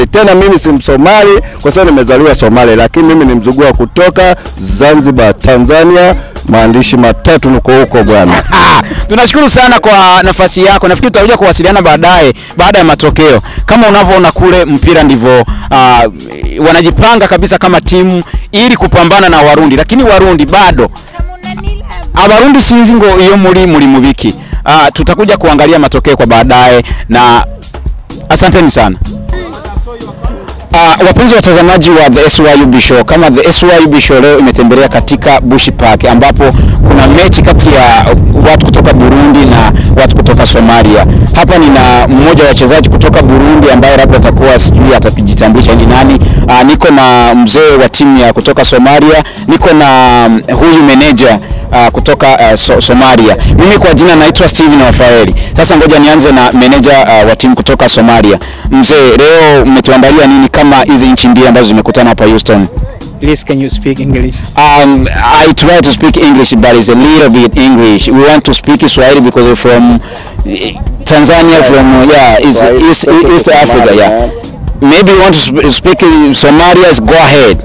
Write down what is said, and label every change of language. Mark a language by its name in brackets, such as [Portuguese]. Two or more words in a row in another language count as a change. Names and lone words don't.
[Swahili] Tena mimi si Msomali kwa sababu nimezaliwa Somali, lakini mimi ni mzugua kutoka Zanzibar, Tanzania. Maandishi matatu niko huko bwana. Tunashukuru sana kwa nafasi yako. Nafikiri tutakuja kuwasiliana baadaye baada ya matokeo. Kama unavyoona kule mpira ndivyo wanajipanga kabisa kama timu ili kupambana na Warundi, lakini Warundi bado [Rundi] Abarundi sinzi ngo iyo muri mubiki. [Swahili] Tutakuja kuangalia matokeo kwa baadaye na asanteni sana. Wapenzi watazamaji wa The SYB Show, kama The SYB Show leo imetembelea katika Bush Park ambapo kuna mechi kati ya watu kutoka Burundi na watu kutoka Somalia. Hapa nina mmoja wa wachezaji kutoka Burundi ambaye labda atakuwa sijui atajitambulisha ni nani. Niko na mzee wa timu ya kutoka Somalia, niko na huyu manager kutoka Somalia. Mimi kwa jina naitwa Steven Rafaeli. Sasa ngoja nianze na manager wa timu kutoka Somalia. Mzee, leo umetuandalia nini kama hizi nchi mbili ambazo zimekutana hapa Houston? [English] Please, can you speak English? I try to speak English, but it's a little bit English. We want to speak Swahili because we're from Tanzania, from East Africa, yeah. Maybe you want to speak Somalia, go ahead.